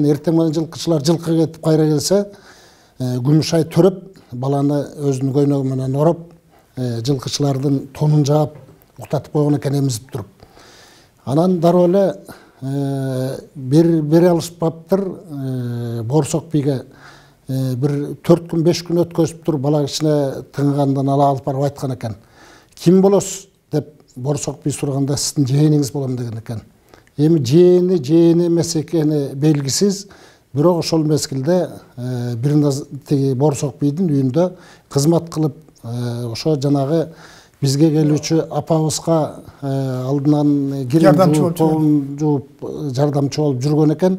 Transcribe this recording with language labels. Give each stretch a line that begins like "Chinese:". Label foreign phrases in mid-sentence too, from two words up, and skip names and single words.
Kyrgyz: Эртең менен жылкычылар жылкы кетип кайра келсе, Күмүшай төрөп баланы өзүнүн көйнөгү менен ороп, жылкычылардын тонун жаап уктатып койгон экен эмизип туруп. Анан дароо эле бере алышпаптыр Боорсок бийге бир 4 күн 5 күн өткөзүп туруп бала кичине тыңгандан алып барып айткан экен. Ким болосуз деп Боорсок бий сураганда сиздин жээниңиз болом деген экен. Эми жээни эмес экени белгисиз, бирок ошол мезгилде бир Боорсок бийдин үйүндө кызмат кылып, ошо жанагы бизге келүүчү апабызга алдынан кирим жууп жардамчы болуп жүргөн экен.